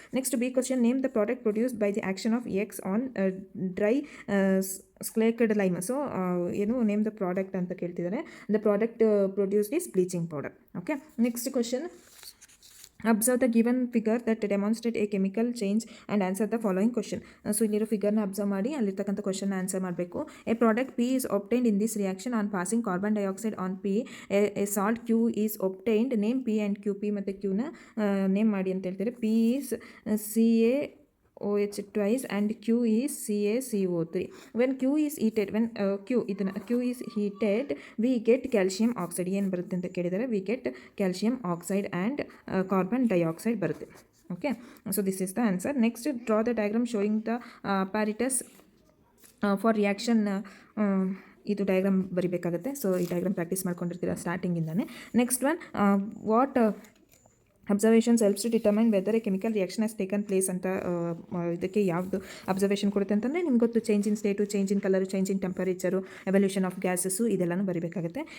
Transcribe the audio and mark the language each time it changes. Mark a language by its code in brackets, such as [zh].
[en] Next B question, name the product produced by the action of x on dry slaked lime. [kn] So ಏನು name the product ಅಂತ ಕೇಳ್ತಿದ್ದಾರೆ. [en] The product produced is bleaching powder. Okay, next question, observe the given figure that demonstrate a chemical change and answer the following question. [kn] So ಇಲ್ಲಿರೋ ಫಿಗರ್ನ observe ಮಾಡಿ ಅಲ್ಲಿರ್ತಕ್ಕಂಥ ಕ್ವಶನ್ನ answer ಮಾಡಬೇಕು. [en] A product P is obtained in this reaction on passing carbon dioxide on P. A salt Q is obtained. Name P and Q. [kn] P ಮತ್ತು Qನ name ಮಾಡಿ ಅಂತ ಹೇಳ್ತಾರೆ. [en] P is CaOH twice and Q is CaCO3. When Q is heated, Q is heated, we get calcium oxide. [kn] ಏನು ಬರುತ್ತೆ ಅಂತ ಕೇಳಿದರೆ, [en] we get calcium oxide and carbon dioxide [kn] ಬರುತ್ತೆ. [en] Okay, so this is the answer. Next, draw the diagram showing the apparatus [kn] for reaction ಇದು diagram ಬರಿಬೇಕಾಗುತ್ತೆ. So ಈ diagram practice ಮಾಡ್ಕೊಂಡಿರ್ತೀರ ಸ್ಟಾರ್ಟಿಂಗಿಂದಾನೆ. [en] next one, what observations helps to determine whether a chemical reaction has taken place [kn] ಅಂತ ಇದಕ್ಕೆ ಯಾವುದು observation ಕೊಡುತ್ತೆ ಅಂತಂದರೆ ನಿಮ್ಗೆ ಗೊತ್ತು, [en] change in state, change in colour, change in temperature, evolution of gases, [kn] ಇದೆಲ್ಲನೂ ಬರೀಬೇಕಾಗುತ್ತೆ.